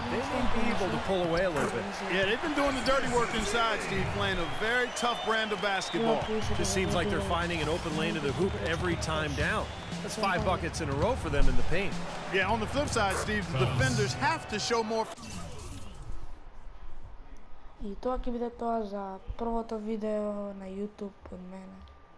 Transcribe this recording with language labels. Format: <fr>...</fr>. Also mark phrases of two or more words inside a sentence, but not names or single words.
<en>They may be able to pull away a little bit. Yeah, they've been doing the dirty work inside, Steve, playing a very tough brand of basketball. Just seems like they're finding an open lane to the hoop every time down. That's 5 buckets in a row for them in the paint. Yeah, on the flip side, Steve, the defenders have to show more.</en> <mk>И тоа ќе биде тоа за првото видео на YouTube од мене.</mk>